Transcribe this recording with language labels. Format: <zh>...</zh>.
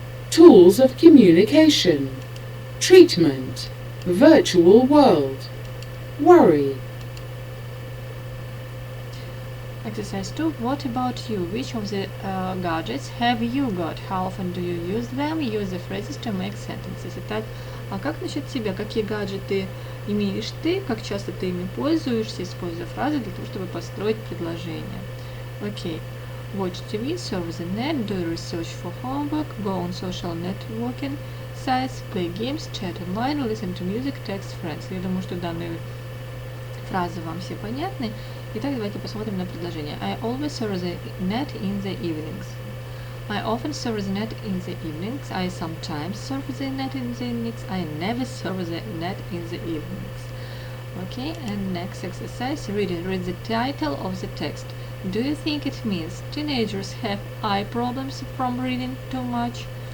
<en>Tools of communication, treatment, virtual world, worry. Exercise 2. What about you? Which of the gadgets have you got? How often do you use them? Use the phrases to make sentences.</en> <ru>Итак, а как насчет тебя? Какие гаджеты имеешь ты? Как часто ты ими пользуешься, используя фразы для того, чтобы построить предложение? Окей.</ru> <en>Watch TV, surf the net, do research for homework, go on social networking sites, play games, chat online, listen to music, text friends.</en> <ru>Я думаю, что данные фразы вам все понятны. Итак, давайте посмотрим на предложение.</ru> <en>I always surf the net in the evenings. I often surf the net in the evenings. I sometimes surf the net in the evenings. I never surf the net in the evenings. Okay, and next exercise, reading. Read the title of the text. Do you think it means teenagers have eye problems from reading too much?</en>